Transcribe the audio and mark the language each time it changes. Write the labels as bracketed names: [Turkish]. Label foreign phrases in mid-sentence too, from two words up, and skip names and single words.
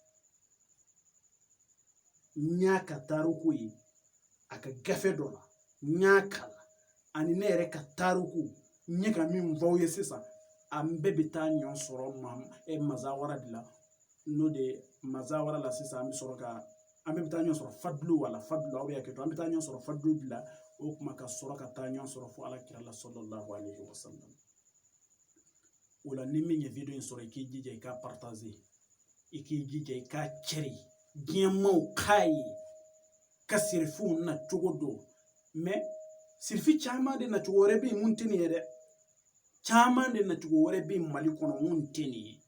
[Bambara] N y'a ka tariku ye a ka gafe dɔ la n y'a kalan ani ne yɛrɛ ka tariku n ye ka min fɔ aw ye sisan an bɛɛ bɛ taa ɲɔgɔn sɔrɔ Mazawara de la. N'o de Mazawara la sisan an bɛ sɔrɔ ka an bɛɛ bɛ taa ɲɔgɔn sɔrɔ Fadlu wala Fadlu aw bɛ hakɛ to an bɛ taa ɲɔgɔn sɔrɔ Fadlu de la. O kuma ka sɔrɔ ka taa ɲɔgɔn sɔrɔ fo alakira la [Arabic] صلى الله عليه وسلم. [Bambara] O la ni min ye video in sɔrɔ i k'i jija i k'a partager i k'i jija i k'a cɛri diɲɛ maaw k'a ye ka sirifiw na cogo don. Mais sirifi caman de na cogo wɛrɛ bɛ yen mun tɛ nin ye dɛ. Caman de na cogo wɛrɛ bɛ yen Mali kɔnɔ mun tɛ nin ye.